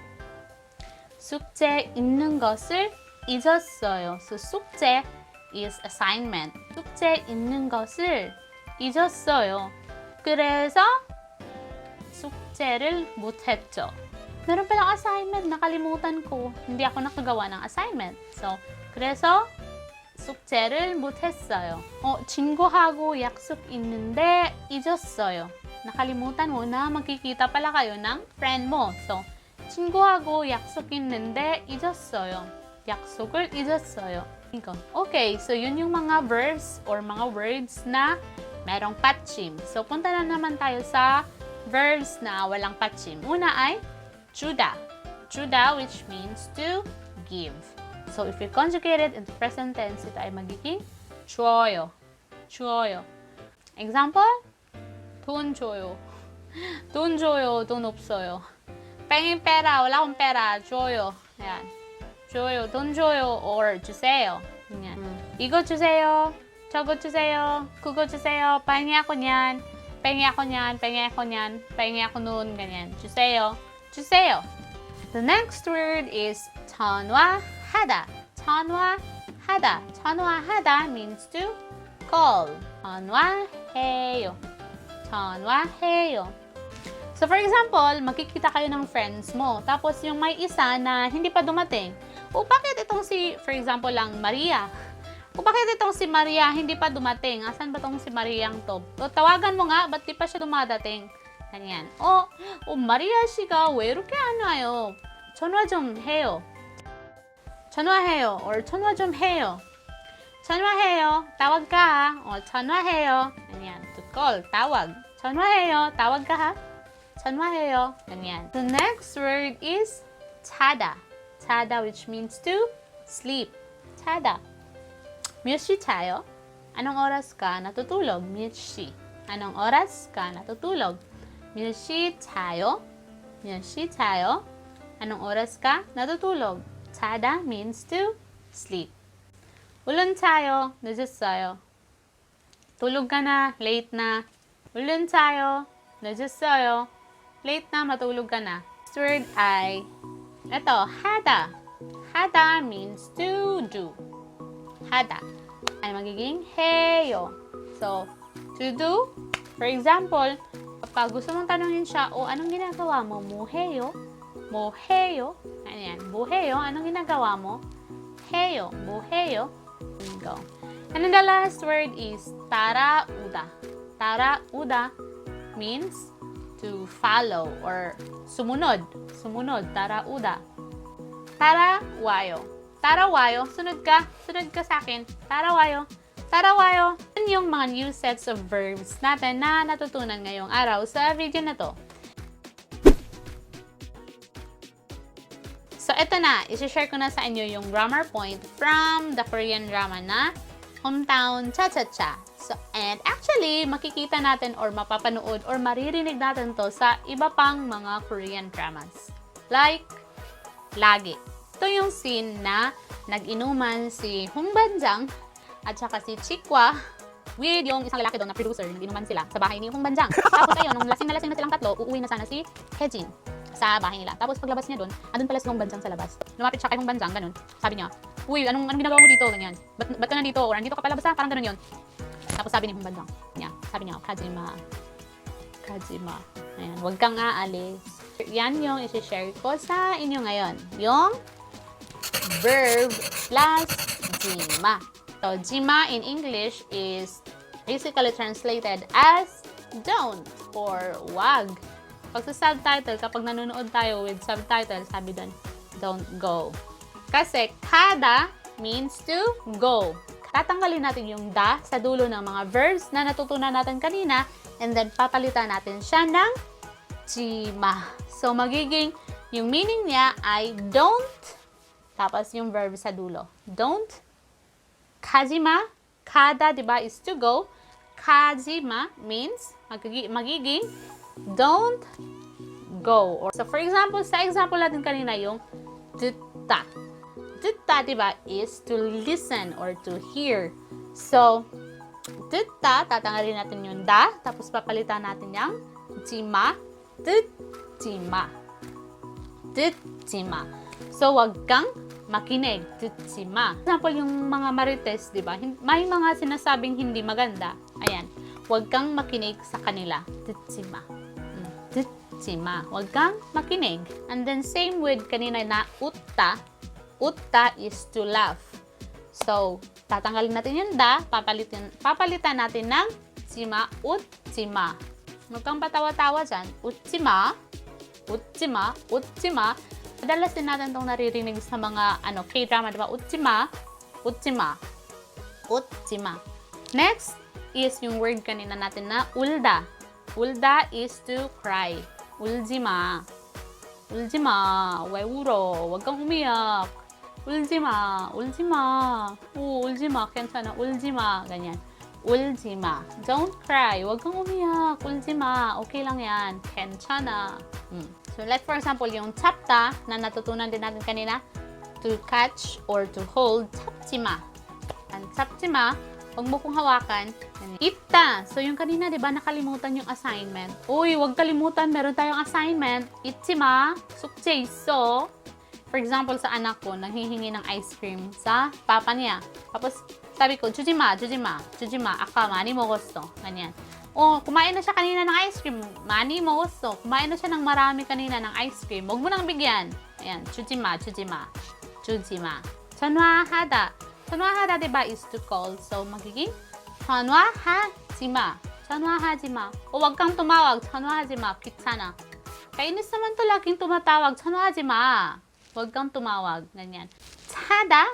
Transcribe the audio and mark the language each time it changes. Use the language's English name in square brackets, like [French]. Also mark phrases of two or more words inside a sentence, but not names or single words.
[Korean] 숙제 있는 것을 잊었어요. [English] So, 숙제 is assignment. [Korean] 숙제 있는 것을 잊었어요. 그래서 숙제를 못했죠. [Filipino] Meron palang assignment, nakalimutan ko. Hindi ako nakagawa ng assignment. So, [Korean] 그래서 숙제를 못했어요. 친구하고 약속 있는데 잊었어요. [Filipino] nakalimutan mo na magkikita pala kayo ng friend mo. So, [Korean] 친구하고 약속 있는데 잊었어요. 약속을 잊었어요. 이거. [Filipino] Okay, so yun yung mga verbs or mga words na merong patchim. So, punta na naman tayo sa verbs na walang patchim. Una ay [English] 주다. 주다 which means to give. So, if you conjugate it into present tense, [Filipino] ito ay magiging 줘요. [Korean] 줘요. Example? 돈 줘요. 돈 줘요. 돈 없어요. 뺑인 빼라. [Filipino] wala akong pera. [Korean] 줘요. Ayan. 줘요. 돈 줘요. Or 주세요. Ayan. 이거 주세요. 저거 주세요. 그거 주세요. [Filipino] 뺑이 ako niyan. 뺑이 ako niyan. 뺑이 ako niyan. 뺑이 ako nun. Ganyan. [Korean] 주세요. 주세요. [English] The next word is 전화하다. 전화하다. 전화하다 means to call. [Korean] 전화해요. 전화해요. [English] So for example, [Filipino] magkikita kayo ng friends mo. Tapos yung may isa na hindi pa dumating. Bakit itong si, [English] for example [Filipino] lang, Maria? Bakit itong si Maria hindi pa dumating? Asan ba itong si Mariang to? Tawagan mo nga, ba't di pa siya dumadating? ganyan. [Korean] 마리아 씨가 왜 이렇게 안 와요? 전화 좀 해요. 전화해요. or 전화 좀 해요. 전화해요. [Filipino] tawag ka ha. [Korean] 전화해요. ganyan. [English] To call, [Korean] tawag. 전화해요. [Filipino] tawag ka ha. 전화해요. ganyan. [English] The next word is 자다. [Korean] 자다, [English] which means to sleep. [Korean] 자다. 몇 시 자요? [Filipino] Anong oras ka natutulog? [Korean] 몇 시. [Filipino] Anong oras ka natutulog? [Korean] 몇 시 자요? 몇 시 자요? [Filipino] Anong oras ka natutulog? [English] 자다 means to sleep. [Korean] 울른 자요? 늦었어요. [Filipino] tulog ka na, late na. [Korean] 울른 자요? 늦었어요. [Filipino] late na, matulog ka na. [English] Next word [Filipino] ay, ito, [English] 하다. 하다 means to do. [Filipino] 하다 ay magiging 해요. [English] So, to do, for example, [Filipino] kapag gusto mong tanongin siya, anong ginagawa mo? [Korean] 뭐 해요? 뭐 해요? [Filipino] Ano yan? [Korean] 뭐 해요? [Filipino] Anong ginagawa mo? [Korean] 해요. 뭐 해요? [English] Go. And then the last word is 따라오다. 따라오다 means to follow or [Filipino] sumunod. Sumunod. [Korean] 따라오다. 따라와요. 따라와요. [Filipino] Sunod ka. Sunod ka sa akin. [Korean] 따라와요. 따라와요. [Filipino] Yan yung mga [English] new sets of verbs [Filipino] natin na natutunan ngayong araw sa video na to. So, ito na. Isishare ko na sa inyo yung [English] grammar point from the Korean drama [Filipino] na Hometown Chachacha. [English] So, and actually, [Filipino] makikita natin or mapapanood or maririnig natin to sa iba pang mga Korean dramas. [English] Like, [Filipino] Lagi. Ito yung scene na nag-inuman si Hongbanjang at saka si Chikwa with yung isang lalaki doon na producer. Nag-inuman sila sa bahay ni Hongbanjang. Tapos ayun, nung lasing na silang tatlo, uuwi na sana si Hejin sa bahay nila. Tapos paglabas niya doon, andun pala si Hongbanjang sa labas. Lumapit siya kay Hongbanjang, ganun. Sabi niya, uy, anong ginagawa mo dito? Ganyan. Ba't ka nandito? Or nandito ka pala basta? Parang ganun yun. Tapos sabi ni Hongbanjang, sabi niya, Kajima. Kajima. Ayan, huwag kang aalis. Yan yung isi-share ko sa inyo ngayon. Yung verb plus jima. [English] So, jima in English is basically translated as don't or wag. [Filipino] Pag sa subtitle, kapag nanonood tayo [English] with subtitle, [Filipino] sabi doon, [English] don't go. [Filipino] Kasi kada means to go. Tatanggalin natin yung da sa dulo ng mga verbs na natutunan natin kanina [English] and then [Filipino] papalitan natin siya ng jima. So, magiging yung meaning niya ay don't, tapos yung verb sa dulo. [English] Don't, kajima, kada, diba, is to go. [Filipino] Kajima means magiging [English] don't go. Or, so, for example, [Filipino] sa example natin kanina yung 듣다. [Korean] 듣다, diba, [English] is to listen or to hear. So, [Filipino] 듣다, tatanggalin natin yung da, tapos papalitan natin yung jima, 듣지마. [Korean] 듣지마. [Filipino] So, wag kang makinig. 듣지마. [English] For example, [Filipino] yung mga marites, di ba? May mga sinasabing hindi maganda. Ayan. Wag kang makinig sa kanila. [Korean] 듣지마. 듣지마. [Filipino] Wag kang makinig. [English] And then, same with kanina na utta. Utta is to laugh. So, [Filipino] tatanggalin natin yung da, papalitan natin ng jima, utjima. Huwag kang patawa-tawa dyan. [Korean] 웃지마, 웃지마, 웃지마. [Filipino] Madalas din natin itong naririnig sa mga K-drama, diba? [Korean] 웃지마, 웃지마, 웃지마. [English] Next is [Filipino] yung word kanina natin na ulda. [English] Ulda is to cry. [Korean] 울지마. 울지마. 왜 울어? [Filipino] Huwag kang umiyak. [Korean] 울지마. 울지마. 오, 울지마. 괜찮아. 울지마. Ganyan. 울지마. [English] Don't cry. [Filipino] Huwag kang umiyak. 울지마. Okay lang yan. [Korean] 괜찮아. [English] So, like for example, [Filipino] yung 잡다 na natutunan din natin kanina, [English] to catch or to hold, [Korean] 잡지마. And 잡지마, [Filipino] huwag mo kong hawakan. [Korean] 있다. [Filipino] So, yung kanina, di ba, nakalimutan yung assignment. Uy, huwag kalimutan. Meron tayong assignment. [Korean] 잊지마. 숙제 있어. [English] For example, [Filipino] sa anak ko, nanghihingi ng [English] ice cream [Filipino] sa papa niya. Tapos, sabi ko, [Korean] 주지마, 주지마, 주지마. 아까 많이 먹었어. [Filipino] Ganyan. Oh, kumain na siya kanina ng [English] ice cream. [Korean] 많이 먹었어. [Filipino] Kumain na siya ng marami kanina ng [English] ice cream. [Filipino] Huwag mo nang bigyan. Ayan, [Korean] 주지마, 주지마, 주지마. 전화하다. 전화하다, [Filipino] diba, [English] is to call. So, [Filipino] magiging 전화하지마. 전화하지마. O, wag kang tumawag. [Korean] 전화하지마. 귀찮아. [Filipino] Kainis naman to laging tumatawag. 전화하지마. Wag kang tumawag. Ganyan. [Korean] 자다. 자다.